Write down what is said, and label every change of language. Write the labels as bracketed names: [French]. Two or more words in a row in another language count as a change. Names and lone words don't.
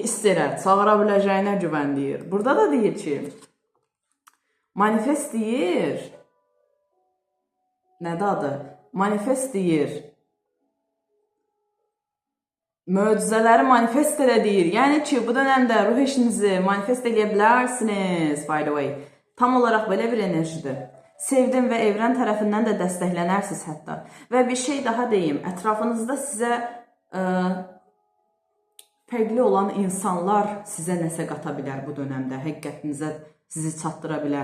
[Azerbaijani] hiss edə, çağıra biləcəyinə güvənləyir. Burada da deyir ki, manifest deyir, nədir adı? Manifest deyir, möcüzələri manifest elə deyir. Yəni ki, bu dönəmdə ruh işinizi manifest eləyə bilərsiniz, [English] by the way. [Azerbaijani] Tam olaraq belə bir enerjidir. Sevdim və evren tərəfindən də dəstəklənərsiniz hətta. Və bir şey daha deyim, ətrafınızda sizə fərqli olan insanlar sizə nəsə qata bilər bu dönəmdə, həqiqətinizə sizi çatdıra bilər.